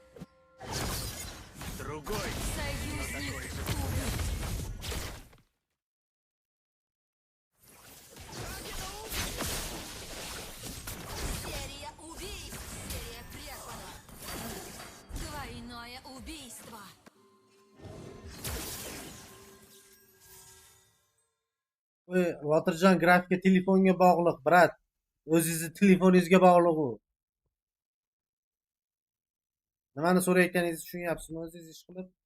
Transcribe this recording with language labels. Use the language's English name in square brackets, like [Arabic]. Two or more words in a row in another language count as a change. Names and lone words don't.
[Russian] Другой. Союзник Такой же. убит. Серия убийств. Серия прервана. Двойное убийство. [Uzbek] Lotirjon grafika telefonga bog'liq, brat. O'zingizni telefoningizga bog'liq u. Nimani so'rayotganingizni tushunyapsizmi o'zingiz ish qilib?